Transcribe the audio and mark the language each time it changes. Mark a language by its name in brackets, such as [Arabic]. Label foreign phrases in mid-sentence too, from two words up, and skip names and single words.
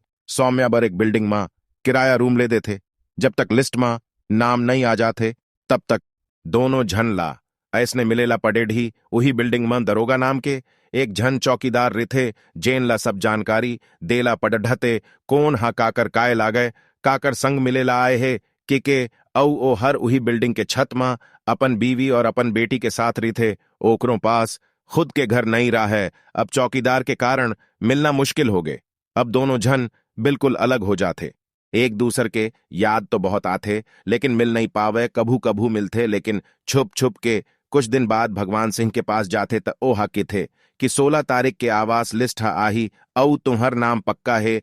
[Chhattisgarhi] सौम्या बर एक बिल्डिंग में किराया रूम ले देथे। जब तक लिस्ट में नाम नहीं आ जाथे तब तक दोनों झन ला ऐसने मिलेला पडेढ़ी उही बिल्डिंग में दरोगा नाम के एक झन चौकीदार रिथे, जेन ला सब जानकारी देला पडढ़ते कौन हा काकर काय लागे, काकर संग मिलेला आए है के औ ओ हर उही बिल्डिंग के छत मां अपन बीवी और अपन बेटी के साथ रिथे। ओकरों पास खुद के घर नहीं रहा है। अब चौकीदार के कारण मिलना मुश्किल हो गए। अब दोनों झन बिल्कुल अलग हो जाते। एक दूसर के याद तो बहुत आते लेकिन मिल नहीं पावे, कभू कभू मिलते लेकिन छुप छुप के। कुछ दिन बाद भगवान सिंह के पास जाते तो ओ हकी थे कि 16 तारीख के आवास लिस्ट हा आही औ तुम्हर नाम पक्का है।